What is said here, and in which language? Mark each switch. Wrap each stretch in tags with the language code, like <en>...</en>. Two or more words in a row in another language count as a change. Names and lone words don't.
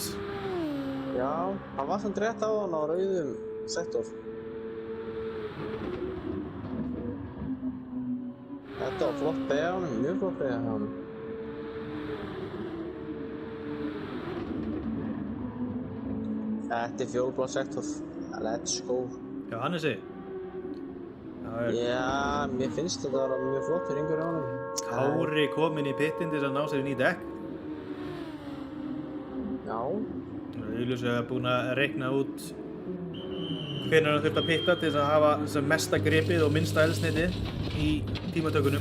<is>Já, hann var samt rétt á hann á rauðum sektor. Þetta var flott beygja á honum, mjög flott beygja á honum. Þetta er fjólblá sektor.</is> <en>Let's go.</en> <is>Já, Hannesi. Já, mér finnst þetta að vera mjög flott hringur á honum. Kári kominn í pittin til að ná sér ný dekk. Já. Augljóslega er búinn að reikna út hvenær hann þurft að pitta til þess að hafa sem mesta gripið og minnsta eldsneytið í tímatökunum.</is>